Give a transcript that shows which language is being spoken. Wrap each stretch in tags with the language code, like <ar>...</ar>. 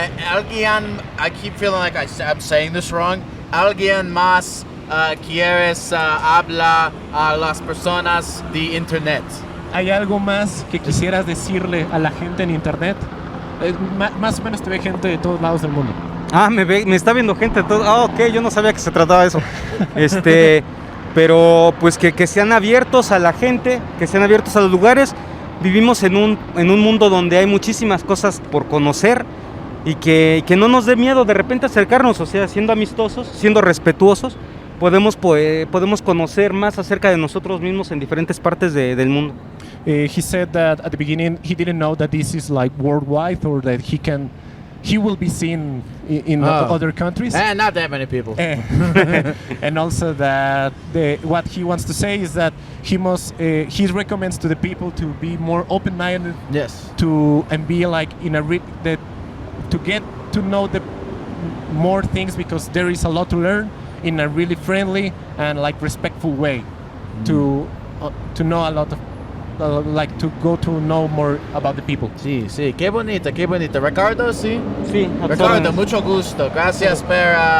<es>Alguien,</es> <en>I keep feeling like I'm saying this wrong.</en> <es>Alguien más quieres hablar a las personas de internet? ¿Hay algo más que quisieras decirle a la gente en internet? Más o menos te ve gente de todos lados del mundo. Ah, me está viendo gente de todo. Ah, ok, yo no sabía que se trataba de eso. Pero pues que sean abiertos a la gente, que sean abiertos a los lugares. Vivimos en un mundo donde hay muchísimas cosas por conocer y que no nos dé miedo de repente acercarnos, o sea, siendo amistosos, siendo respetuosos, podemos conocer más acerca de nosotros mismos en diferentes partes del mundo.</es> <en>He said that at the beginning he didn't know that this is like worldwide or that he will be seen in other countries. Not that many people. And also that what he wants to say is that he recommends to the people to be more open-minded. Yes. And be like to get to know the more things because there is a lot to learn in a really friendly and like respectful way. To know a lot of like to go to know more about the people.</en> <es>Sí, qué bonita. Ricardo, sí? Sí, Ricardo, mucho gusto. Gracias por</es>